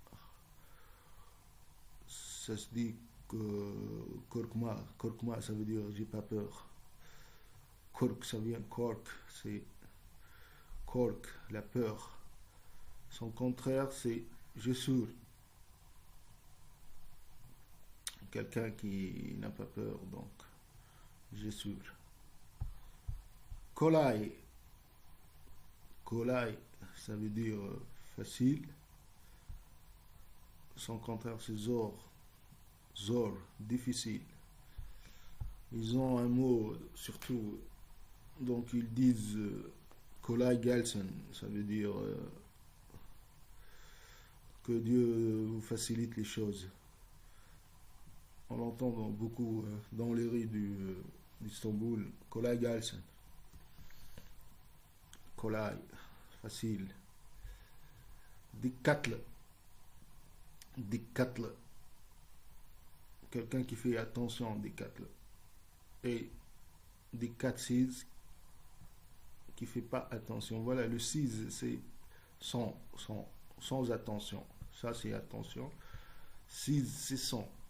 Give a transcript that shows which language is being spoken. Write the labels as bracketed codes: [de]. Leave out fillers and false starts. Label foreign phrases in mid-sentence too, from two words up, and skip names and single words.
[fr] Ça se dit que korkma, ça veut dire j'ai pas peur. Kork, ça vient kork, c'est kork, la peur. Son contraire, c'est cesur. Quelqu'un qui n'a pas peur, donc cesur. Kolay. Kolay, ça veut dire facile. Son contraire, c'est zor. Zor, difficile. Ils ont un mot, surtout, donc ils disent [tr] kolay gelsin, [fr] ça veut dire que Dieu vous facilite les choses. On l'entend beaucoup dans les rues d'Istanbul. [tr] Kolay gelsin. Kolay, facile. Dikkatli. Dikkatli. [fr] Quelqu'un qui fait attention, dikkatli. Et dikkatsiz, qui fait pas attention. Voilà, le siz, c'est sans attention. Ça, c'est attention. Siz, c'est sans.